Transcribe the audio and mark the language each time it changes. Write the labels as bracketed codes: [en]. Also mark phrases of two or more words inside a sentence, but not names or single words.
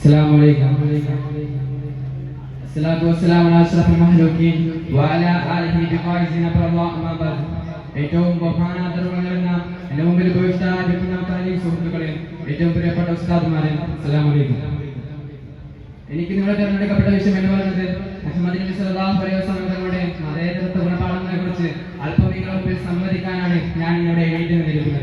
[ar] السلام عليكم. الصلاة والسلام على أشرف المخلوقين وعلى آله بفائزين الله أما بعد. [ml] ഏറ്റവും ബഹുമാനാദരവുള്ള എൻ്റെ മുമ്പിൽ ഉപവിഷ്ടരായിരിക്കുന്ന താലീം സുഹൃത്തുക്കളെ, ഏറ്റവും പ്രിയപ്പെട്ട ഉസ്താദുമാരെ, [ar] السلام عليكم. [ml] എനിക്ക് നിങ്ങളെ തിരഞ്ഞെടുക്കപ്പെട്ട വിഷയം എന്ന് പറയുന്നത് മുഹമ്മദ് നബി [ar] صلى الله عليه وسلم [ml] തങ്ങളുടെ മതേതരത്വ ഗുണപാഠങ്ങളെ കുറിച്ച് അല്പം നിങ്ങളുടെ മുമ്പിൽ സംവദിക്കാനാണ് ഞാൻ ഇവിടെ എഴുതി നിൽക്കുന്നത്.